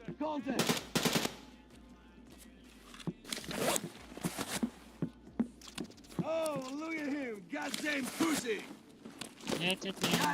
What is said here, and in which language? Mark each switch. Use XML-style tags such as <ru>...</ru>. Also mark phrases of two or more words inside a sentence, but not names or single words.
<en>Monte! Oh, look at him! Goddamn pussy!</en> <ru>Я тут не.</ru>